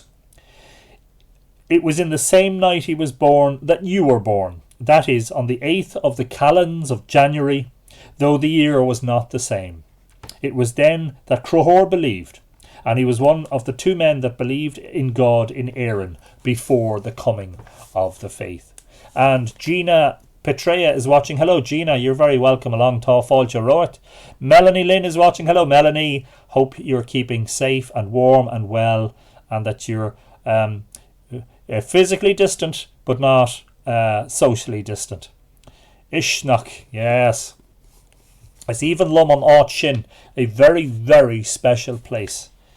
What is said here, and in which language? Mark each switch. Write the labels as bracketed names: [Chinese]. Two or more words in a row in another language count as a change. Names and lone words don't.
[English] It was in the same night he was born that you were born, that is, on the 8th of the calends of January, though the year was not the same. It was then that Cruthor believed, and he was one of the two men that believed in God in Erin before the coming of the faith. And Gina Petrea is watching. Hello, Gina. You're very welcome along. [Irish] Tá fáilte roit. [English] Melanie Lynn is watching. Hello, Melanie. Hope you're keeping safe and warm and well, and that you're physically distant, but not socially distant. Ishnach, yes. It's even Lum on [Irish] Áit Sin, [English] a very, very special place.